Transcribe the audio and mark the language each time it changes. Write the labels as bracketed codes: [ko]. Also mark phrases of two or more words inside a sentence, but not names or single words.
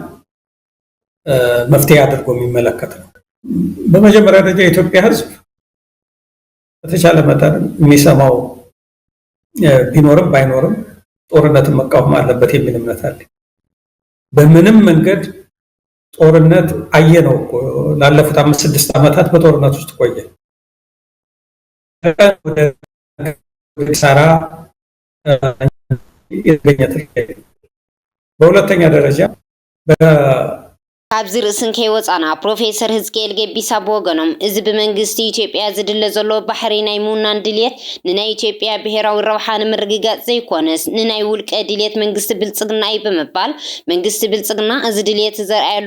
[am] መፍትሄ አድርጎ የሚመለከት ነው። በመጀመሪያ ደረጃ የኢትዮጵያ ሕዝብ በተቻለ መጠን የሚሰማው ቢኖርም ባይኖርም ጦርነትን መቃወም አለበት የሚል እምነት አለ። በምንም መንገድ ጦርነት አየነው ላለፉት 5-6 ዓመታት በጦርነት ውስጥ ቆየ። ወደ ኪሳራ የተገኘ በሁለተኛ ደረጃ [ti] ካብዚ ርእስን ከይወፃና ፕሮፌሰር ህዝቅኤል ገቢሳ ብወገኖም እዚ ብመንግስቲ ኢትዮጵያ ዝድለ ዘሎ ባሕሪ ናይ ምውናን ድሌት ንናይ ኢትዮጵያ ብሄራዊ ረብሓ ንምርግጋፅ ዘይኮነስ ንናይ ውልቀ ድሌት መንግስቲ ብልፅግና እዩ ብምባል መንግስቲ ብልፅግና እዚ ድሌት ዘርኣየሉ